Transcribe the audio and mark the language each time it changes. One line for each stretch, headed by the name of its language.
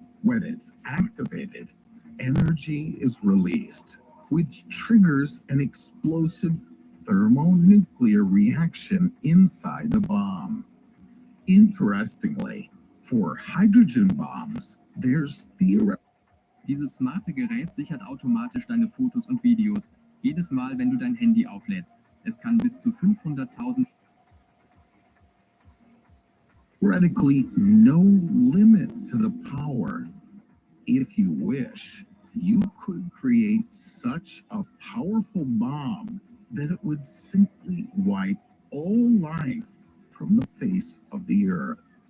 English: When it's activated, energy is released, which triggers an explosive thermonuclear reaction inside the bomb. Interestingly, for hydrogen bombs, there's theoretical.
German: Dieses smarte Gerät sichert automatisch deine Fotos und Videos, jedes Mal, wenn du dein Handy auflädst. Es kann bis zu 500.000
English: Theoretically no limit to the power. If you wish, you could create such a powerful bomb that it would simply wipe all life from the face of the earth.